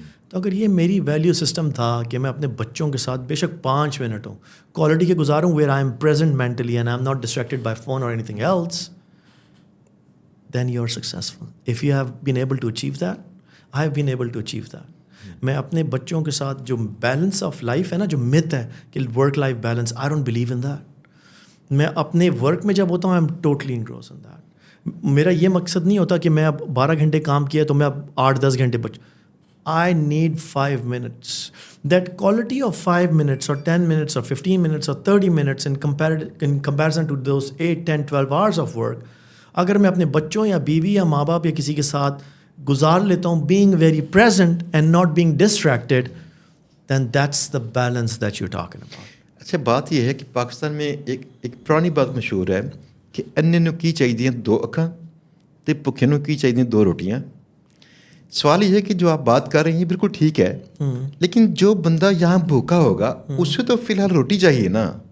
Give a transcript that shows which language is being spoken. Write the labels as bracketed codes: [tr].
[ur] تو اگر یہ میری ویلیو سسٹم تھا کہ میں اپنے بچوں کے ساتھ بے شک 5 منٹ ہوں کوالٹی کے گزاروں, [en] where I am present mentally and I am not distracted by phone [ur] اور [en] Anything else, then you are successful. If you have been able to achieve that, I have been able to achieve that. [ur] میں اپنے بچوں کے ساتھ جو balance of life ہے نا, جو myth ہے کہ work life balance, [en] I don't believe in that. [ur] میں اپنے ورک میں جب ہوتا ہوں [en] I am totally engrossed in that. [ur] میرا یہ مقصد نہیں ہوتا کہ میں اب 12 گھنٹے کام کیا تو میں اب 8-10 گھنٹے [en] I need 5 minutes. That quality of 5 minutes or 10 minutes or 15 minutes or 30 minutes in comparison to those 8, 10, 12 hours of work, [ur] اگر میں اپنے بچوں یا بیوی یا ماں باپ یا کسی کے ساتھ گزار لیتا ہوں [en] being very present and not being distracted, then that's the balance that you're talking about. [ur] اچھا, بات یہ ہے کہ پاکستان میں ایک پرانی بات مشہور ہے کہ [pa] اننے نو کی چاہیے 2 اکھاں تے بھکھے نو کی چاہیے 2 روٹیاں. [ur] سوال یہ ہے کہ جو آپ بات کر رہی ہیں بالکل ٹھیک ہے, لیکن جو بندہ یہاں بھوکا ہوگا اسے تو فی الحال روٹی چاہیے نا.